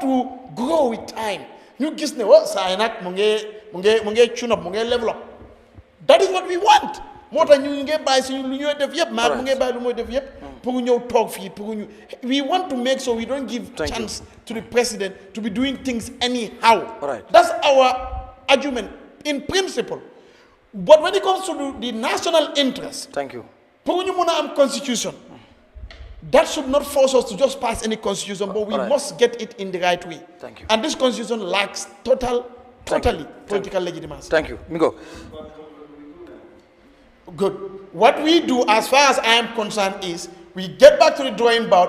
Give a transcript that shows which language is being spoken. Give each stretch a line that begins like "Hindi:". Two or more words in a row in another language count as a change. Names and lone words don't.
English: to grow with time
Wolof: ñu gis ne wa saa yi nag mu nge
English: tune up
Wolof: mu nge
English: level up that is what we want
Wolof: moo tax ñu ngi bàyyi suñu lu ñuy def yëpp maar mu ngi bàyyi lu muy def yëpp pour ñëw toog fii pour ñu
English: we want to make sure we don't give chance to the president to be doing things anyhow that's our argument in principle but when it comes to the national interest
Wolof: pour ñu mun a am
English: constitution that should not force us to just pass any constitution but we must get it in the right way and this constitution lacks totally political legitimacy. Thank you. Migo. Good. What we do, as far as I am concerned, is we get back to the drawing board.